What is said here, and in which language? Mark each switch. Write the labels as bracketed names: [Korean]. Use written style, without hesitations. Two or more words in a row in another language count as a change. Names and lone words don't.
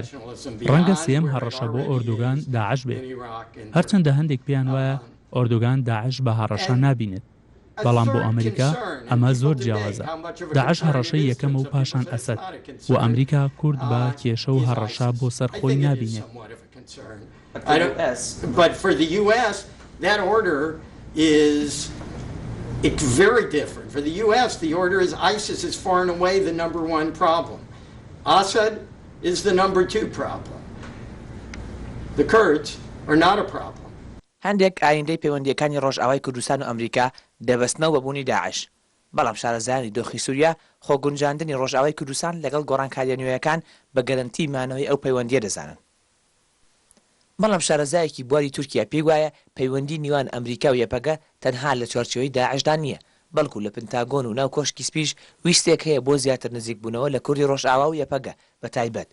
[Central Kurdish] ڕەنگە سێم هەڕەشە بۆ ئۆردوگان داعش بێت، هەرچەندە هەندێک پێیان وایە ئۆردوگان داعش بە هەڕەشە نابینێت، بەڵام بۆ ئەمریکا ئەمە زۆر جیاوازە. داعش هەڕەشەی یەکەمە و پاشان ئەسەد و ئەمریکا کورد بە کێشە و هەڕەشە بۆ سەر خۆی نابینێت. [English] It's very different. For the U.S., the order is ISIS is far and away the number one problem. Assad is the number two problem. The Kurds are not a problem. [Central Kurdish] هەندێک ئایندەی پەیوەندیەکانی ڕۆژاوای کوردستان و ئەمریکا دەبەستنەوە بە بوونی داعش. بەڵام شارەزایانی دۆخی سووریا خۆگونجاندنی ڕۆژاوای کوردستان لەگەڵ گۆڕانکاریە نوێیەکان بە گەرنتی مانەوەی ئەو پەیوەندیە دەزانن. بەڵام شارەزایەکی بواری تورکیا پێی وایە پەیوەندی نیوان ئەمریکا و یەپەگە تەنها لە چوارچێوەی داعشدا نییە، بەڵکو لە پنتاگۆن و ناو کۆشکی سپیش ویستێک هەیە بۆ زیاتر نزیک بوونەوە لە کوردی ڕۆژئاوا و یەپەگە بە تایبەت.